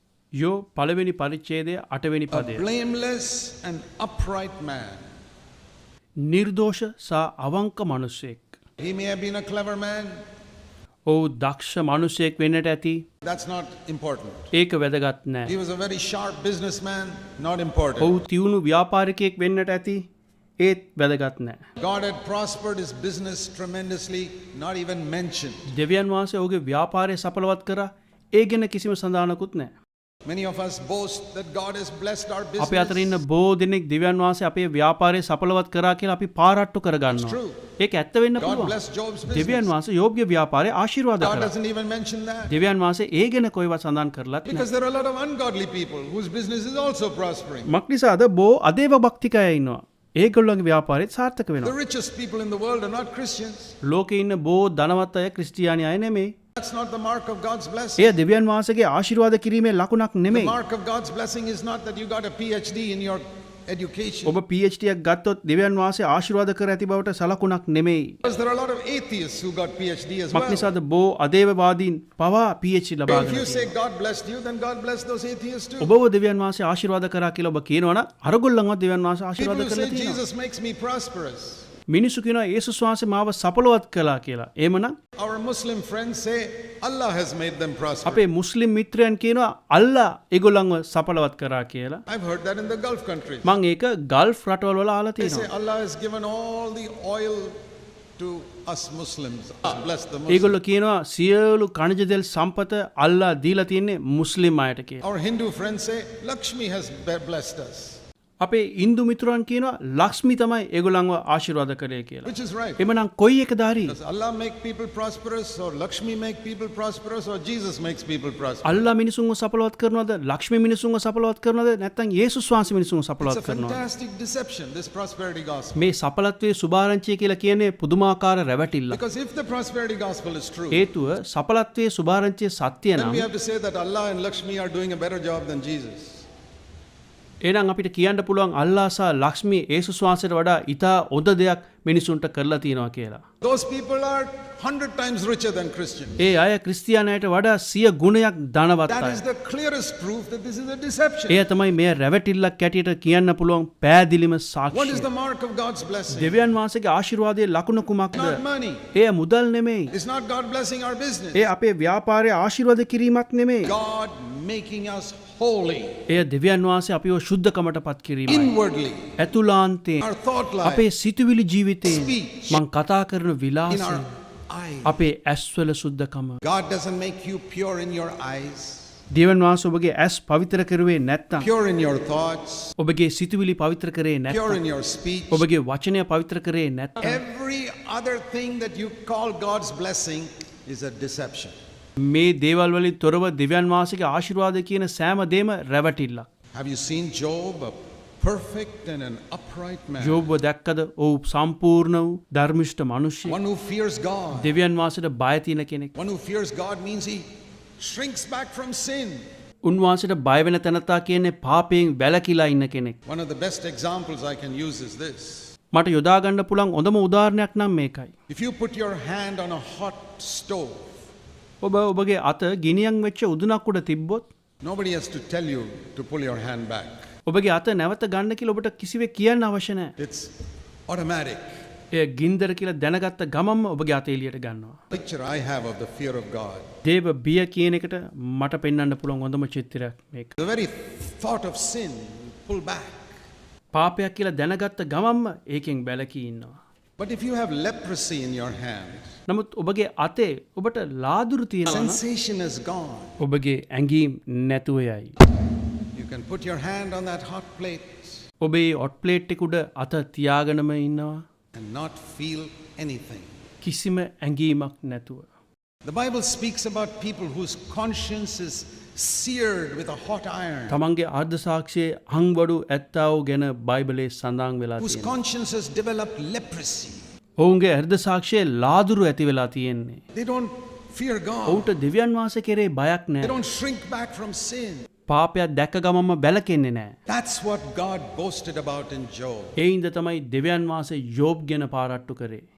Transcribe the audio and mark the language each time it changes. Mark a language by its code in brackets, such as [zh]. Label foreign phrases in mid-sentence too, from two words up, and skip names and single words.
[si] යෝ පළවෙනි පරිච්ඡේදය 8 වෙනි [en] A [si] පදය. [en] blameless and upright man. [si] නිර්දෝෂ සහ අවංක මිනිසෙක්. [en] He may have been a clever man. [si] ඔහු දක්ෂ මිනිසෙක් වෙන්නට ඇති. [en] That's not important. [si] ඒක වැදගත් නෑ. [en] He was a very sharp businessman. Not important. [si] ඔහු තියුණු ව්‍යාපාරිකයෙක් වෙන්නට ඇති. ඒත් වැදගත් නෑ. [en] God had prospered his business tremendously. Not even mentioned. [si] දෙවියන් වහන්සේ ඔහුගේ ව්‍යාපාරය සඵලවත් කරා. ඒ ගැන කිසිම සඳහනකුත් නෑ. [en] Many of us boast that God has blessed our [si] අපේ අතර ඉන්න [en] business. [si] බොහෝ දෙනෙක් දෙවියන් වහන්සේ අපේ ව්‍යාපාරය සඵලවත් කරා කියලා අපි පාරට්ටු කරගන්නවා. [en] true. [si] ඒක ඇත්ත වෙන්න [en] God [si] පුළුවන්. [en] blessed Job's [si] දෙවියන් [en] business. [si] වහන්සේ යෝබ්ගේ ව්‍යාපාරය ආශිර්වාද [en] God [si] කළා. [en] doesn't even mention that. [si] දෙවියන් වහන්සේ ඒ ගැන කොයිවත් සඳහන් කරලත් නැහැ. [en] Because there are a lot of ungodly people whose business is also prospering. [si] මක්නිසාද බොහෝ අදේව භක්තිකය ඉන්නවා. ඒගොල්ලන්ගේ ව්‍යාපාරෙත් සාර්ථක [en] The [si] වෙනවා. [en] richest people in the world are not Christians. [si] ලෝකේ ඉන්න බොහෝ ධනවත් අය ක්‍රිස්තියානි අය නෙමෙයි. [en] That's not the mark of God's blessing. [si] එය දෙවියන් වහන්සේගේ ආශිර්වාද කිරීමේ ලකුණක් [en] The [si] නෙමෙයි. [en] mark of God's blessing is not that you got a PhD in your education. [si] ඔබ PhD එකක් ගත්තොත් දෙවියන් වහන්සේ ආශිර්වාද කර ඇති බවට සලකුණක් නෙමෙයි. [en] Because there are a lot of atheists who got PhD as well. [si] මක්නිසාද බොහෝ අදේවවාදීන් පවා PhD ලබාගෙන [en] If you [si] තියෙනවා. [en] say God blessed you, then God bless those atheists too. [si] ඔබව දෙවියන් වහන්සේ ආශිර්වාද කරා කියලා ඔබ කියනවනම් අරගොල්ලන්වත් දෙවියන් වහන්සේ [en] People [si] ආශිර්වාද [en] who [si] කරලා [en] say [si] තියෙනවා. [en] Jesus makes me prosperous. [si] මිනිස්සු කියනවා යේසුස් වහන්සේ මාව සඵලවත් කළා කියලා. එහෙමනම් [en] Our Muslim friends say Allah has made them prosperous. [si] අපේ මුස්ලිම් මිත්‍රයන් කියනවා අල්ලා ඒගොල්ලන්ව සඵලවත් කරා කියලා. [en] I've heard that in the Gulf countries. [si] මම ඒක ගල්ෆ් රටවල් වල අහලා [en] They say [si] තියෙනවා. [en] Allah has given all the oil to us Muslims. Bless the Muslims. [si] ඒගොල්ලෝ කියනවා සියලු කණජ තෙල් සම්පත අල්ලා දීලා තින්නේ මුස්ලිම් අයට කියලා. [en] Our Hindu friends say Lakshmi has blessed us. [si] අපේ ඉන්දු මිතුරන් කියනවා ලක්ෂ්මි තමයි ඒගොල්ලන්ව ආශිර්වාද කරේ කියලා. [en] Which is right. [si] එමනම් කොයි එකද හරි? [en] Does Allah make people prosperous, or Lakshmi make people prosperous, or Jesus makes people prosperous? [si] අල්ලා මිනිසුන්ව සඵලවත් කරනවද? ලක්ෂ්මි මිනිසුන්ව සඵලවත් කරනවද? නැත්නම් යේසුස් වහන්සේ මිනිසුන්ව [en] It's [si] සඵලවත් [en] a [si] කරනවද? [en] fantastic deception, this prosperity gospel. [si] මේ සඵලත්වයේ සුභාරංචිය කියලා කියන්නේ පුදුමාකාර රැවටිල්ලක්. [en] Because if the prosperity gospel is true, [si] හේතුව සඵලත්වයේ සුභාරංචිය සත්‍ය [en] then [si] නම් [en] we have to say that Allah and Lakshmi are doing a better job than Jesus. [si] එහෙනම් අපිට කියන්න පුළුවන් අල්ලා සහ ලක්ෂ්මී යේසුස් වහන්සේට වඩා ඊටා හොඳ දෙයක් මිනිසුන්ට කරලා තියෙනවා කියලා. [en] Those people are 100 times richer than Christians. [si] ඒ අය ක්‍රිස්තියානයට වඩා 100 ගුණයක් ධනවත් [en] That [si] අය. [en] is the clearest proof that this is a deception. [si] එය තමයි මේ රැවටිල්ලක් ඇටියට කියන්න පුළුවන් පෑදිලිම [en] What is [si] සාක්ෂිය. [en] the mark of God's blessing? [si] දෙවියන් වහන්සේගේ ආශිර්වාදයේ ලකුණ කුමක්ද? [en] Not money. [si] එය මුදල් නෙමෙයි. [en] It's not God blessing our business. [si] එය අපේ ව්‍යාපාරයේ ආශිර්වාද කිරීමක් නෙමෙයි. [en] God making us holy [si] එය දෙවියන් වහන්සේ අපිව ශුද්ධකමට පත් කිරීමයි. [en] inwardly. [si] ඇතුළාන්තයෙන් [en] Our thought life, [si] අපේ සිතුවිලි ජීවිතයෙන් [en] Speech. [si] මං කතා කරන [en] in [si] විලාසය [en] our eyes. [si] අපේ ඇස්වල සුද්ධකම. [en] God doesn't make you pure in your eyes, [si] දෙවියන් වහන්සේ ඔබගේ ඇස් පවිත්‍ර කරුවේ නැත්නම් [en] pure in your thoughts, [si] ඔබගේ සිතුවිලි පවිත්‍ර කරේ [en] pure [si] නැත්නම් [en] in your speech. [si] ඔබගේ වචනය පවිත්‍ර කරේ නැත්නම් [en] Every other thing that you call God's blessing is a deception. [si] මේ දේවල් වලින් තොරව දෙවියන් වහන්සේගේ ආශිර්වාද කියන සෑම දෙම රැවටිල්ලක්. [en] Have you seen Job, a perfect and an upright man? [si] ජෝබ්ව දැක්කද? ඔහු සම්පූර්ණ වූ ධර්මිෂ්ඨ මිනිසෙක්. [en] One who fears God. [si] දෙවියන් වහන්සේට බය තියෙන කෙනෙක්. [en] One who fears God means he shrinks back from sin. [si] උන්වහන්සේට බය වෙන තැනත්තා කියන්නේ පාපයෙන් වැළකීලා ඉන්න කෙනෙක්. [en] One of the best examples I can use is this. [si] මට යොදා ගන්න පුළුවන් හොඳම උදාහරණයක් නම් මේකයි. [en] If you put your hand on a hot stove, [si] ඔබ ඔබගේ අත ගිනියම් වෙච්ච උදුනක් උඩ තිබ්බොත් [en] nobody has to tell you to pull your hand back. [si] ඔබගේ අත නැවත ගන්න කියලා ඔබට කිසිවෙක් කියන්න අවශ්‍ය නැහැ. [en] It's automatic. [si] එය ගින්දර කියලා දැනගත්ත ගමන්ම ඔබගේ අත එළියට ගන්නවා. [en] Picture I have of the fear of God. [si] දේව බිය කියන එකට මට පෙන්වන්න පුළුවන් හොඳම චිත්‍රයක් මේක. [en] The very thought of sin, pull back. [si] පාපයක් කියලා දැනගත්ත ගමන්ම ඒකෙන් බැලකී ඉන්නවා. [en] But if you have leprosy in your hand, [si] නමුත් ඔබගේ අතේ ඔබට ලාදුරු තියෙනවා නම් [en] sensation is gone. [si] ඔබගේ ඇඟීම් නැතුව යයි. [en] You can put your hand on that hot plate [si] ඔබේ [en] hot plate [si] එක උඩ අත තියාගෙනම ඉන්නවා [en] and not feel anything. [si] කිසිම ඇඟීමක් නැතුව. [en] The Bible speaks about people whose conscience is seared with a hot iron, [si] තමන්ගේ ආර්ධ සාක්ෂියේ අංවඩු ඇත්තා වූ ගැන බයිබලයේ සඳහන් වෙලා [en] whose [si] තියෙනවා. [en] conscience has developed leprosy. [si] ඔවුන්ගේ හෘද සාක්ෂියේ ලාදුරු ඇති වෙලා තියෙන්නේ. [en] They don't fear God. [si] ඔවුන්ට දෙවියන් වහන්සේ කෙරේ බයක් [en] They [si] නැහැ. [en] don't shrink back from sin. [si] පාපයක් දැක්ක ගමන්ම බැලකෙන්නේ නැහැ. [en] That's what God boasted about in Job. [si] ඒ හින්දා තමයි දෙවියන් වහන්සේ යෝබ් ගැන පාරට්ටු කරේ.